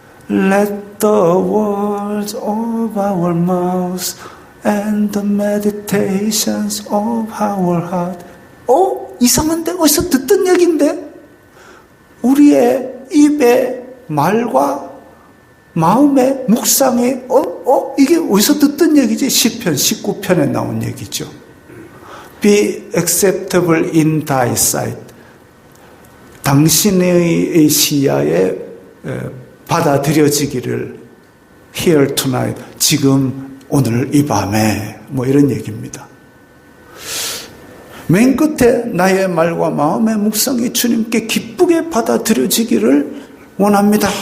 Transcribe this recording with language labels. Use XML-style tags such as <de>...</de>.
<en>Let the words of our mouths and the meditations of our heart.</en> <ko>이상한데? 어디서 듣던 얘기인데? 우리의 입의 말과 마음의 묵상이 이게 어디서 듣던 얘기지? 시편 19편에 나온 얘기죠.</ko> <en>Be acceptable in thy sight.</en> <ko>당신의 시야에 받아들여지기를</ko> <en>here tonight.</en> <ko>지금 오늘 이 밤에 이런 얘기입니다. 맨 끝에 나의 말과 마음의 묵상이 주님께 기쁘게 받아들여지기를 원합니다.</ko>